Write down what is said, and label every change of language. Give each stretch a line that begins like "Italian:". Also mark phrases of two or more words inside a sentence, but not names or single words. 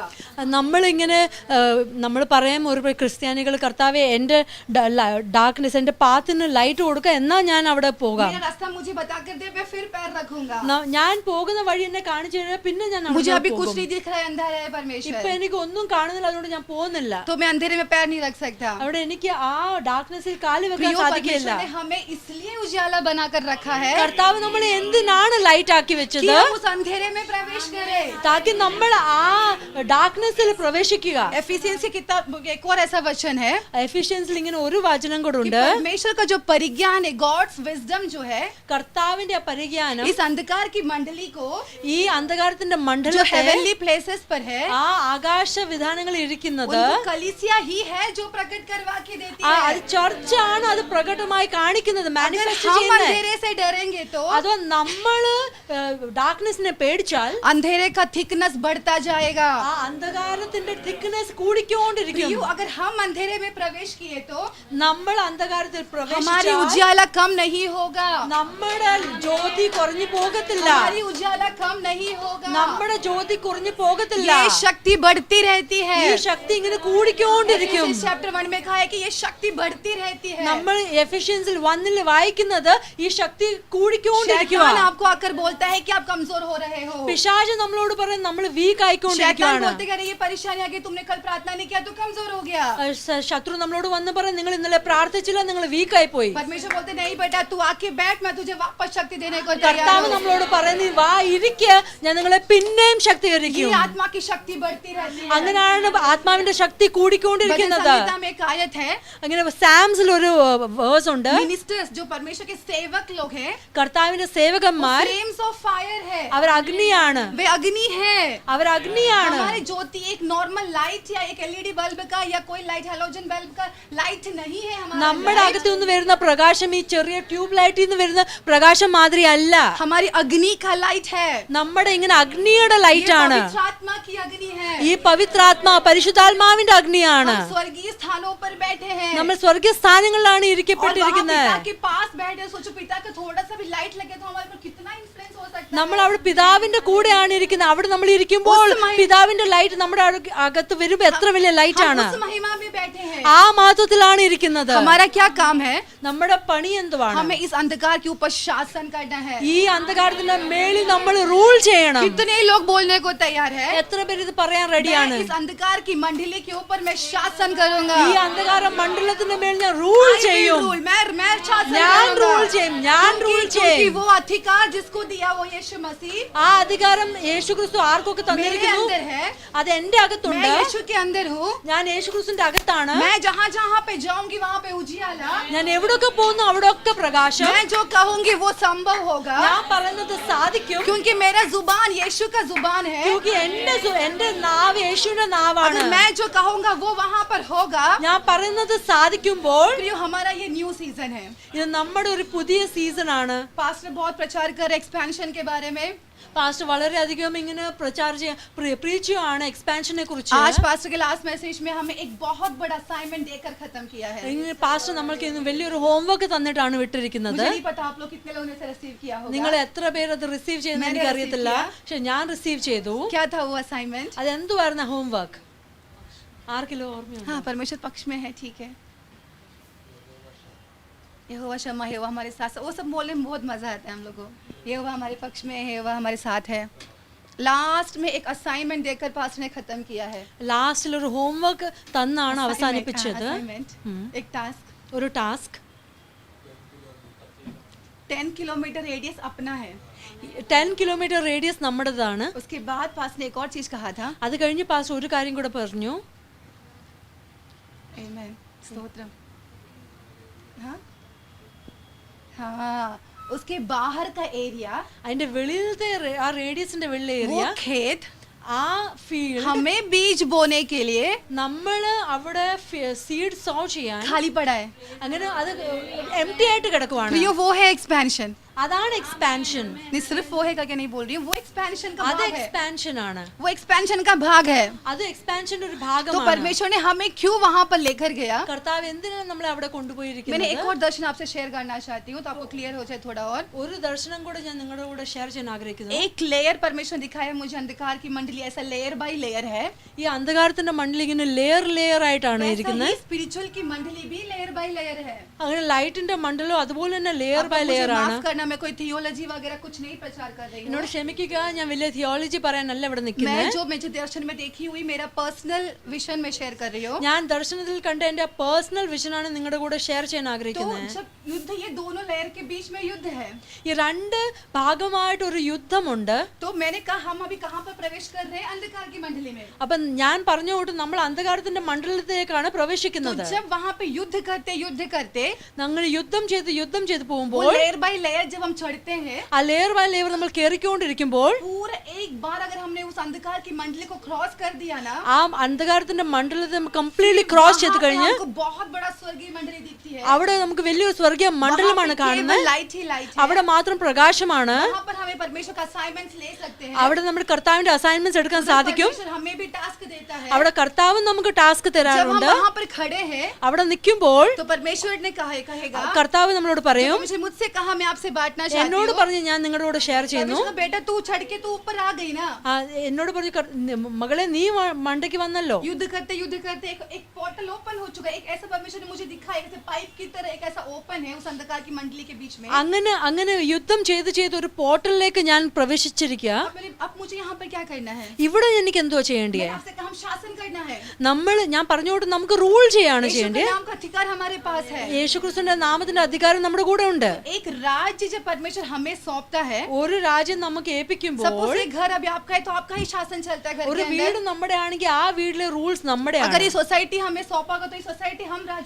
Malayalam: നമ്മളിങ്ങനെ നമ്മൾ പറയാം ഒരു ക്രിസ്ത്യാനികൾ കർത്താവെ എൻ്റെ ഡാർക്ക്നെസ് എൻ്റെ പാത്തിന് ലൈറ്റ് കൊടുക്കുക എന്നാ ഞാൻ അവിടെ പോകാം
Hindi: मेरा रास्ता मुझे बता कर दे मैं फिर पैर रखूंगा
Malayalam: ഞാൻ പോകുന്ന വഴി എന്നെ കാണിച്ചു കഴിഞ്ഞാൽ പിന്നെ ഞാൻ അവിടെ
Hindi: मुझे अभी कुछ
Malayalam: പോകും.
Hindi: नहीं दिख रहा है अंधारा है परमेश्वर
Malayalam: ഇപ്പൊ എനിക്ക് ഒന്നും കാണുന്നില്ല അതുകൊണ്ട് ഞാൻ പോകുന്നില്ല
Hindi: तो मैं अंधेरे में पैर नहीं रख सकता
Malayalam: അവിടെ എനിക്ക് ആ ഡാർക്ക്നെസ്സിൽ കാല് വെക്കാൻ
Hindi: प्रियो
Malayalam: സാധിക്കില്ല
Hindi: परमेश्वर ने हमें इसलिए उजाला बनाकर रखा है
Malayalam: കർത്താവ് നമ്മളെ എന്തിനാണ് ലൈറ്റ് ആക്കി
Hindi: कि
Malayalam: വെച്ചത്
Hindi: हम उस अंधेरे में प्रवेश करें
Malayalam: താക്കി നമ്മൾ ആ ഡാർക്ക്നെസ്സിൽ പ്രവേശിക്കുക
Hindi: एफिसियंस की किताब एक और ऐसा वचन है
Malayalam: എഫിഷ്യൻസിൽ ഇങ്ങനെ ഒരു വചനം കൂടെ
Hindi: कि
Malayalam: ഉണ്ട്
Hindi: परमेश्वर का जो परिज्ञान है
English: God's wisdom
Hindi: जो है
Malayalam: കർത്താവിന്റെ ആ പരിജ്ഞാനം
Hindi: इस अंधकार की मंडली को
Malayalam: ഈ അന്ധകാരത്തിന്റെ
Hindi: जो
Malayalam: മണ്ഡലത്തെ
English: heavenly places
Hindi: पर है
Malayalam: ആ ആകാശ വിധാനങ്ങളിൽ ഇരിക്കുന്നത്
Hindi: उनको कलीसिया ही है जो प्रकट करवा के देती
Malayalam: ആ
Hindi: है
Malayalam: അത് ചർച്ചാണ് അത് പ്രകടമായി കാണിക്കുന്നത്
Hindi: अगर
Malayalam: മാനിഫെസ്റ്റ്
Hindi: हम
Malayalam: ചെയ്യുന്നത്
Hindi: अंधेरे से डरेंगे तो
Malayalam: അതോ നമ്മള് ഡാർക്ക്നെസ്സിനെ പേടിച്ചാൽ
Hindi: अंधेरे का थिकनेस बढ़ता जाएगा
Malayalam: ആ അന്ധകാരത്തിന്റെ തിക്നെസ് കൂടിക്കൊണ്ടിരിക്കും
Hindi: प्रियो अगर हम अंधेरे में प्रवेश किए तो
Malayalam: നമ്മൾ അന്ധകാരത്തിൽ
Hindi: हमारी
Malayalam: പ്രവേശിച്ചാൽ
Hindi: उजाला कम नहीं होगा
Malayalam: നമ്മുടെ ജ്യോതി കുറഞ്ഞു പോകത്തില്ല
Hindi: हमारी उजाला कम नहीं होगा
Malayalam: നമ്മുടെ ജ്യോതി കുറഞ്ഞു പോകത്തില്ല
Hindi: ये शक्ति बढ़ती रहती है
Malayalam: ഈ ശക്തി ഇങ്ങനെ കൂടിക്കൊണ്ടിരിക്കും
Hindi: चैप्टर 1 में कहा है कि ये शक्ति बढ़ती रहती है
Malayalam: നമ്മൾ എഫിഷ്യൻസിൽ 1 വായിക്കുന്നത് ഈ ശക്തി കൂടിക്കൊണ്ടിരിക്കുക
Hindi: शैतान आपको आकर बोलता है कि आप कमजोर हो रहे हो
Malayalam: പിശാച് നമ്മളോട് പറയും നമ്മൾ വീക്ക്
Hindi: शैतान
Malayalam: ആയിക്കൊണ്ടിരിക്കുകയാണ്
Hindi: बोलते कि अरे ये परेशानी आ गई तुमने कल प्रार्थना नहीं किया तो कमजोर हो गया
Malayalam: ശത്രു നമ്മളോട് വന്ന് പറയും നിങ്ങൾ ഇന്നലെ പ്രാർത്ഥിച്ചില്ല നിങ്ങൾ വീക്ക് ആയി പോയി
Hindi: परमेश्वर बोलते नहीं बेटा तू आके बैठ मैं तुझे वापस शक्ति देने को तैयार
Malayalam: കർത്താവ്
Hindi: हूं
Malayalam: നമ്മളോട് പറയുന്നത് വാ ഇരിക്കുക ഞാൻ നിങ്ങളെ പിന്നെയും
Hindi: ये
Malayalam: ശക്തീകരിക്കും
Hindi: आत्मा की शक्ति बढ़ती रहती है
Malayalam: അങ്ങനെയാണ് ആത്മാവിന്റെ ശക്തി
Hindi: भजन
Malayalam: കൂടിക്കൊണ്ടിരിക്കുന്നത്
Hindi: संहिता में एक आयत है
Malayalam: അങ്ങനെ സാംസിൽ ഒരു വേഴ്സ് ഉണ്ട്
Hindi: मिनिस्टर्स जो परमेश्वर के सेवक लोग हैं
Malayalam: കർത്താവിന്റെ സേവകന്മാർ
English: flames of fire है
Malayalam: അവർ അഗ്നിയാണ്
Hindi: वे अग्नि है
Malayalam: അവർ അഗ്നിയാണ്
Hindi: हमारी ज्योति एक
English: normal light
Hindi: या एक
English: LED bulb
Hindi: का या कोई
English: light halogen bulb
Hindi: का लाइट नहीं है
Malayalam: നമ്മുടെ അകത്തു നിന്ന് വരുന്ന പ്രകാശം ഈ ചെറിയ
English: tube lightil
Malayalam: നിന്ന് വരുന്ന പ്രകാശം മാതിരി അല്ല
Hindi: हमारी अग्नि का लाइट है
Malayalam: നമ്മുടെ ഇങ്ങനെ അഗ്നിയുടെ ലൈറ്റ് ആണ്
Hindi: पवित्र आत्मा की अग्नि है
Malayalam: ഈ പവിത്രാത്മാ പരിശുദ്ധാത്മാവിന്റെ അഗ്നിയാണ്
Hindi: हम स्वर्गीय स्थानों पर बैठे हैं
Malayalam: നമ്മൾ സ്വർഗീയ സ്ഥാനങ്ങളിലാണ്
Hindi: और वहाँ
Malayalam: ഇരിക്കപ്പെട്ടിരിക്കുന്നത്
Hindi: पिता के पास बैठे सोचो पिता का थोड़ा सा भी लाइट लगे तो हमारे पर कितना इन्फ्लुएंस हो सकता है
Malayalam: നമ്മൾ അവിടെ പിതാവിന്റെ കൂടെയാണ് ഇരിക്കുന്നത് അവിടെ നമ്മൾ ഇരിക്കുമ്പോൾ പിതാവിന്റെ ലൈറ്റ് നമ്മുടെ അകത്ത് വരുമ്പോ എത്ര വലിയ ലൈറ്റ്
Hindi: हम
Malayalam: ആണ്
Hindi: उस महिमा में बैठे हैं
Malayalam: ആ മഹത്വത്തിലാണ് ഇരിക്കുന്നത്
Hindi: हमारा क्या काम है
Malayalam: നമ്മുടെ പണി എന്തുവാണ്
Hindi: हमें इस अंधकार के ऊपर शासन करना है
Malayalam: ഈ അന്ധകാരത്തിന്റെ മേളിൽ നമ്മൾ റൂൾ ചെയ്യണം
Hindi: कितने लोग बोलने को तैयार है
Malayalam: എത്ര പേര് ഇത് പറയാൻ റെഡിയാണ്
Hindi: मैं इस अंधकार की मंडली के ऊपर मैं शासन करूंगा
Malayalam: ഈ അന്ധകാര മണ്ഡലത്തിന്റെ മേൽ ഞാൻ റൂൾ ചെയ്യും
Hindi: मैं शासन
Malayalam: ഞാൻ
Hindi: करूंगा।
Malayalam: റൂൾ ചെയ്യും ഞാൻ റൂൾ
Hindi: क्योंकि
Malayalam: ചെയ്യും
Hindi: वो अधिकार जिसको दिया वो यीशु मसीह
Malayalam: ആ അധികാരം യേശുക്രിസ്തു ആർക്കൊക്കെ
Hindi: मेरे
Malayalam: തന്നിരിക്കുന്നു
Hindi: अंदर है
Malayalam: അത് എന്റെ
Hindi: मैं
Malayalam: അകത്തുണ്ട്
Hindi: यीशु के अंदर हूँ
Malayalam: ഞാൻ യേശുക്രിസ്തുവിന്റെ അകത്താണ്
Hindi: मैं जहाँ जहाँ पे जाऊंगी वहाँ पे उजियाला
Malayalam: ഞാൻ എവിടൊക്കെ പോകുന്നു അവിടൊക്കെ പ്രകാശം
Hindi: मैं जो कहूंगी वो संभव होगा
Malayalam: ഞാൻ പറയുന്നത് സാധിക്കും
Hindi: क्योंकि मेरा जुबान यीशु का जुबान है
Malayalam: क्योंकि എന്റെ നാവ് യേശുവിന്റെ നാവാണ്
Hindi: अगर मैं जो कहूंगा वो वहाँ पर होगा
Malayalam: ഞാൻ പറയുന്നത് സാധിക്കുമ്പോൾ
Hindi: प्रियो हमारा ये
English: new season
Hindi: है
Malayalam: ഇത് നമ്മുടെ ഒരു പുതിയ സീസൺ ആണ്
Hindi: पास्टर बहुत प्रचार कर एक्सपेंशन के बारे में।
Malayalam: പാസ്റ്റർ വളരെയധികം ഇങ്ങനെ പ്രീച്ചുമാണ് എക്സ്പാൻഷനെ കുറിച്ച്.
Hindi: आज पास्टर के
English: last message
Hindi: में हमें एक बहुत बड़ा असाइनमेंट देकर खत्म किया है।
Malayalam: ഇങ്ങനെ പാസ്റ്റർ നമ്മൾക്ക് ഇന്ന് വലിയൊരു ഹോംവർക്ക് തന്നിട്ടാണ് വിട്ടിരിക്കുന്നത്.
Hindi: मुझे नहीं पता आप लोग कितने लोगों ने इसे रिसीव किया होगा।
Malayalam: നിങ്ങൾ എത്ര പേര് അത് റിസീവ് ചെയ്യുന്ന എനിക്ക് അറിയത്തില്ല, പക്ഷെ ഞാൻ റിസീവ് ചെയ്തു.
Hindi: क्या था वो असाइनमेंट?
Malayalam: അതെന്തുവായിരുന്നു ഹോംവർക്ക്? ആർക്കിലോ ഓർമ്മയുണ്ട്?
Hindi: हाँ, परमेश्वर पक्ष में है, ठीक है। यहोवा शम्मा, यहोवा हमारे साथ, वो सब बोलने में बहुत मजा आता है हम लोगों को। यहोवा हमारे पक्ष में है, यहोवा हमारे साथ है। लास्ट में एक असाइनमेंट देकर पास्टर ने खत्म किया है।
Malayalam: ലാസ്റ്റിൽ ഒരു ഹോംവർക്ക് തന്നാണ് അവസാനിപ്പിച്ചത്.
Hindi: एक टास्क,
Malayalam: ഒരു ടാസ്ക്.
Hindi: 10
English: kilometer radius
Hindi: अपना है।
Malayalam: 10 കിലോമീറ്റർ റേഡിയസ് നമ്മുടേതാണ്.
Hindi: उसके बाद पास्टर ने एक और चीज कहा था।
Malayalam: അത് കഴിഞ്ഞ് പാസ്റ്റർ ഒരു കാര്യം കൂടെ പറഞ്ഞു.
Hindi: आमेन, स्तोत्रम। हाँ, उसके बाहर का एरिया,
Malayalam: അതിന്റെ വെളിയിലത്തെ ആ റേഡിയസിന്റെ വെള്ള
Hindi: वो
Malayalam: ഏരിയ,
Hindi: खेत
Malayalam: ആ ഫീൽഡ്
Hindi: हमें बीज बोने के लिए
Malayalam: നമ്മള് അവിടെ
English: seed sow
Malayalam: ചെയ്യാൻ
Hindi: खाली पड़ा है।
Malayalam: അങ്ങനെ അത് എംപ്റ്റി ആയിട്ട് കിടക്കുവാണ്.
Hindi: प्रियो, वो है एक्सपेंशन।
Malayalam: അതാണ് എക്സ്പാൻഷൻ.
Hindi: नहीं, सिर्फ वो है करके नहीं बोल रही हूँ, वो एक्सपेंशन का
Malayalam: അത്
Hindi: भाग है।
Malayalam: എക്സ്പാൻഷൻ ആണ്.
Hindi: वो एक्सपेंशन का भाग है।
Malayalam: അത് എക്സ്പാൻഷന്റെ ഒരു
Hindi: तो
Malayalam: ഭാഗമാണ്.
Hindi: परमेश्वर ने हमें क्यों वहां पर लेकर गया?
Malayalam: കർത്താവ് എന്തിനാണ് നമ്മളെ അവിടെ
Hindi: मैंने
Malayalam: കൊണ്ടുപോയിരിക്കുന്നത്?
Hindi: एक और दर्शन आपसे शेयर करना चाहती हूँ, तो आपको क्लियर हो जाए थोड़ा और।
Malayalam: ഒരു ദർശനം കൂടെ ഞാൻ നിങ്ങളുടെ കൂടെ ഷെയർ ചെയ്യാൻ ആഗ്രഹിക്കുന്നു.
Hindi: एक लेयर परमेश्वर दिखाया मुझे, अंधकार की मंडली, ऐसा
English: layer by layer
Hindi: है।
Malayalam: ഈ അന്ധകാരത്തിന്റെ മണ്ണിൽ ഇങ്ങനെ
English: layer layer
Malayalam: ആയിട്ടാണ്
Hindi: ऐसा
Malayalam: ഇരിക്കുന്നത്.
Hindi: ही स्पिरिचुअल की मंडली भी
English: layer by layer
Hindi: है।
Malayalam: അങ്ങനെ ലൈറ്റിന്റെ മണ്ഡലം അതുപോലെ തന്നെ ലെയർ
Hindi: अब
Malayalam: ബൈ
Hindi: मुझे
Malayalam: ലെയർ ആണ്.
Hindi: माफ करना, मैं कोई थियोलॉजी वगैरह कुछ नहीं प्रचार कर रही हूँ।
Malayalam: എന്നോട് ക്ഷമിക്കുക, ഞാൻ വലിയ തിയോളജി പറയാനല്ല ഇവിടെ
Hindi: मैं
Malayalam: നിൽക്കുന്നത്.
Hindi: जो मुझे दर्शन में देखी हुई मेरा
English: personal vision
Hindi: में शेयर कर रही हूँ।
Malayalam: ഞാൻ ദർശനത്തിൽ കണ്ട എന്റെ
English: personal visionanu
Malayalam: നിങ്ങളുടെ കൂടെ ഷെയർ ചെയ്യാൻ
Hindi: तो
Malayalam: ആഗ്രഹിക്കുന്നത്.
Hindi: जब युद्ध, ये दोनों लेयर के बीच में युद्ध है,
Malayalam: ഈ രണ്ട് ഭാഗമായിട്ട് ഒരു യുദ്ധമുണ്ട്.
Hindi: तो मैंने कहा हम अभी कहाँ पर प्रवेश कर रहे हैं? अंधकार की मंडली में।
Malayalam: അപ്പൊ ഞാൻ പറഞ്ഞു കൊണ്ട് നമ്മൾ അന്ധകാരത്തിന്റെ മണ്ഡലത്തിലേക്കാണ്
Hindi: तो
Malayalam: പ്രവേശിക്കുന്നത്.
Hindi: जब वहाँ पे युद्ध करते
Malayalam: ഞങ്ങൾ യുദ്ധം ചെയ്ത്
Hindi: वो
Malayalam: പോകുമ്പോൾ
English: layer by layer
Hindi: जब हम चढ़ते हैं,
Malayalam: ആ
English: layer by layer
Malayalam: നമ്മൾ കയറിക്കൊണ്ടിരിക്കുമ്പോൾ
Hindi: पूरा एक बार अगर हमने उस अंधकार की मंडली को क्रॉस कर दिया ना,
Malayalam: ആ അന്ധകാരത്തിന്റെ മണ്ഡലത്തെ
English: completely cross
Malayalam: ചെയ്ത്
Hindi: वहाँ पे
Malayalam: കഴിഞ്ഞ്
Hindi: हमको बहुत बड़ा स्वर्गीय मंडली दिखती है।
Malayalam: അവിടെ നമുക്ക് വലിയൊരു സ്വർഗീയ മണ്ഡലമാണ് കാണുന്നത്.
Hindi: लाइट ही लाइट है।
Malayalam: അവിടെ മാത്രം പ്രകാശമാണ്.
Hindi: वहाँ पर हमें परमेश्वर का असाइनमेंट्स ले सकते हैं।
Malayalam: അവിടെ നമ്മൾ കർത്താവിന്റെ അസൈൻമെന്റ്സ് എടുക്കാൻ സാധിക്കും.
Hindi: परमेश्वर हमें भी टास्क देता है।
Malayalam: അവിടെ കർത്താവ് നമുക്ക് ടാസ്ക്
Hindi: जब हम
Malayalam: തരാറുണ്ട്.
Hindi: वहाँ पर खड़े हैं,
Malayalam: അവിടെ നിൽക്കുമ്പോൾ
Hindi: तो परमेश्वर ने कहेगा,
Malayalam: കർത്താവ് നമ്മളോട് പറയും,
Hindi: मुझसे कहा मैं आपसे बांटना चाहती
Malayalam: എന്നോട്
Hindi: हूँ।
Malayalam: പറഞ്ഞ് ഞാൻ നിങ്ങളുടെ കൂടെ ഷെയർ ചെയ്യുന്നു.
Hindi: परमेश्वर, बेटा तू चढ़ के तू ऊपर आ गई ना।
Malayalam: എന്നോട് പറഞ്ഞു, മകളെ നീ മണ്ടയ്ക്ക് വന്നല്ലോ.
Hindi: युद्ध करते एक
English: portal open
Hindi: हो चुका है। एक ऐसा परमेश्वर ने मुझे दिखाया, ऐसे पाइप की तरह एक ऐसा ओपन है उस अंधकार की मंडली के बीच में।
Malayalam: അങ്ങനെ യുദ്ധം ചെയ്ത് ഒരു പോർട്ടലിലേക്ക് ഞാൻ പ്രവേശിച്ചിരിക്കുക.
Hindi: अब मुझे यहाँ पर क्या करना है?
Malayalam: ഇവിടെ എനിക്ക് എന്തോ ചെയ്യേണ്ടിയേ?
Hindi: मैंने आपसे कहा हम शासन करना है।
Malayalam: ഞാൻ പറഞ്ഞോട്ട് നമുക്ക് റൂൾ ചെയ്യാണ്
Hindi: यीशु के
Malayalam: ചെയ്യേണ്ടത്.
Hindi: नाम का अधिकार हमारे पास है।
Malayalam: യേശുക്രിസ്തുവിന്റെ നാമത്തിന്റെ അധികാരം നമ്മുടെ കൂടെ ഉണ്ട്.
Hindi: एक राज्य जब परमेश्वर हमें सौंपता है,
Malayalam: ഒരു രാജ്യം നമുക്ക് ഏൽപ്പിക്കുമ്പോൾ,
Hindi: सपोज ये घर अभी आपका है तो आपका ही शासन चलता है घर
Malayalam: ഒരു
Hindi: के
Malayalam: വീട്
Hindi: अंदर।
Malayalam: നമ്മുടെ ആണെങ്കിൽ ആ വീട്ടിലെ റൂൾസ് നമ്മുടെയാണ്.
Hindi: अगर ये सोसाइटी हमें सौंपा होगा तो ये सोसाइटी हम राज्य